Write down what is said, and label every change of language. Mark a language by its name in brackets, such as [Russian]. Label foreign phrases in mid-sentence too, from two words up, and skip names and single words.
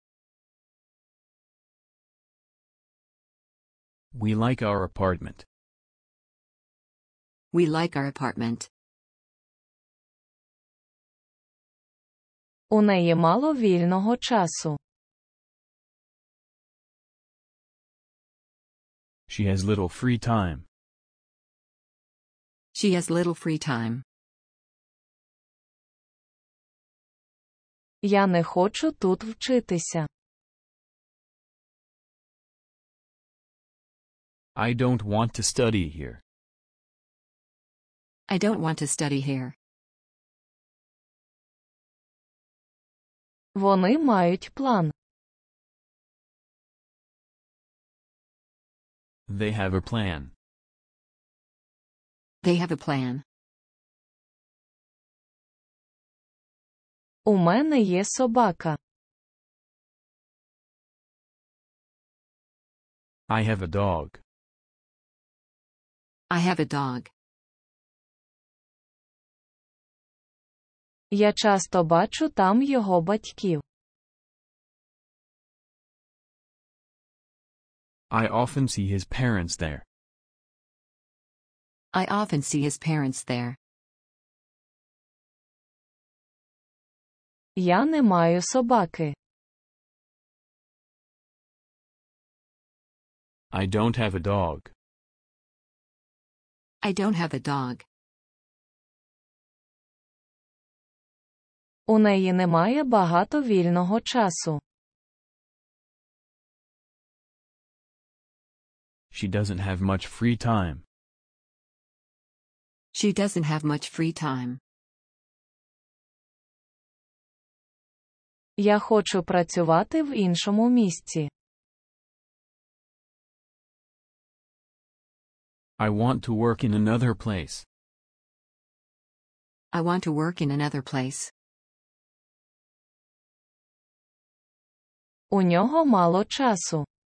[English] We like our apartment. We like our apartment. [Ukrainian] У неї мало вільного часу. [English] She has little free time. She has little free time. [Ukrainian] Я не хочу тут вчитися. [English] I don't want to study here. I don't want to study here. [Ukrainian] Вони мають план. [English] They have a plan. They have a plan. [Ukrainian] У мене є собака. [English] I have a dog. I have a dog. [Ukrainian] Я часто бачу там його батьків. [English] I often see his parents there. I often see his parents there. [Ukrainian] Я не маю собаки. [English] I don't have a dog. I don't have a dog. [Ukrainian] У неї немає багато вільного часу. [English] She doesn't have much free time. She doesn't have much free time. [Ukrainian] Я хочу працювати в іншому місці. [English] I want to work in another place. I want to work in another place. [Ukrainian] У нього мало часу.